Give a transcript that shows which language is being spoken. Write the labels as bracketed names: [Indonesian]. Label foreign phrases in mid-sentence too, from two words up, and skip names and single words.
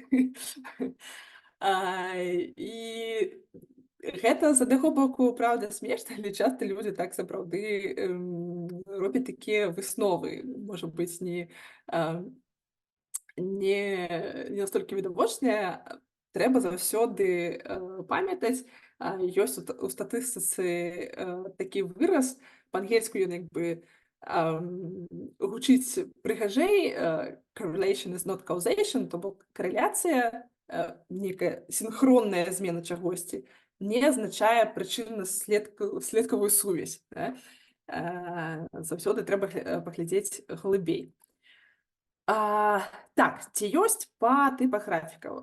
[Belarusian] І гэта з аднаго боку, праўда, смешна, але часта людзі так сапраўды робяць такія высновы, можа быць, не настолькі відавочныя. Трэба заўсёды памятаць, ёсць у статыстыцы такі выраз, па-ангельску ён як бы гучыць прыгажэй, [English] correlation is not causation, [Belarusian] то бок карэляцыя, нейкая сінхронная змена чагосьці, не азначае прычынна-следкавую сувязь. Заўсёды трэба паглядзець глыбей. Так, ці ёсць па тыпах графікаў?